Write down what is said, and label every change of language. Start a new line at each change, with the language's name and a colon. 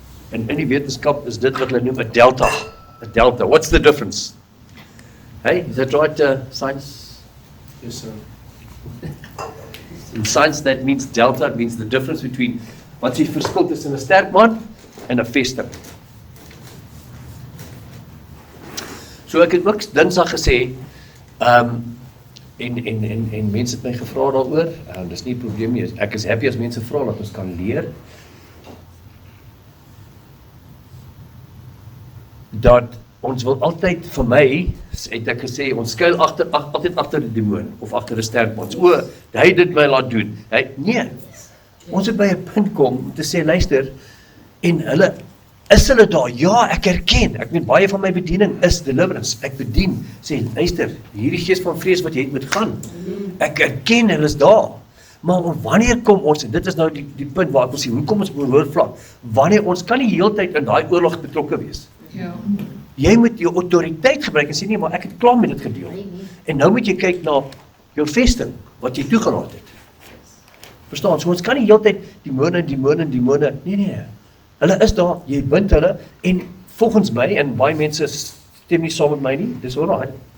Afrikaans: En in die wetenskap is dit wat hulle noem 'n delta.
English: 'n delta. What's the difference? Hey, is that right, science? Yes, sir. In science, that means delta. It means the difference between
Afrikaans: wat is die verskil tussen 'n sterk man en 'n vesting. So ek het ook Dinsdag gesê, en mense het my gevra daaroor, dis nie 'n probleem nie. Ek is happy as mense vra dat ons kan leer. Dat ons wil altyd, vir my, het ek gesê, ons skuil altyd agter die demoon, of agter 'n sterk man. Hy het dit my laat doen. Nee, ons het by 'n punt kom om te sê, luister, en is hulle daar? Ja, ek erken. Ek weet, baie van my bediening is deliverance. Ek bedien, sê, luister, hierdie gees van vrees wat jy het moet gaan. Ek erken, hulle is daar. Maar wanneer kom ons, en dit is nou die punt waar ek wil sê, hoe kom ons op 'n hoër vlak? Wanneer ons kan nie heeltyd in daai oorlog betrokke wees. Ja. Jy moet jou autoriteit gebruik en sê, nee, maar ek het klaar met dit gedeel. En nou moet jy kyk na jou vesting, wat jy toegelaat het. Verstaan, so ons kan nie heeltyd demone, nee. Hulle is daar, jy bind hulle, en volgens my, en baie mense stem nie saam met my nie, dis alright.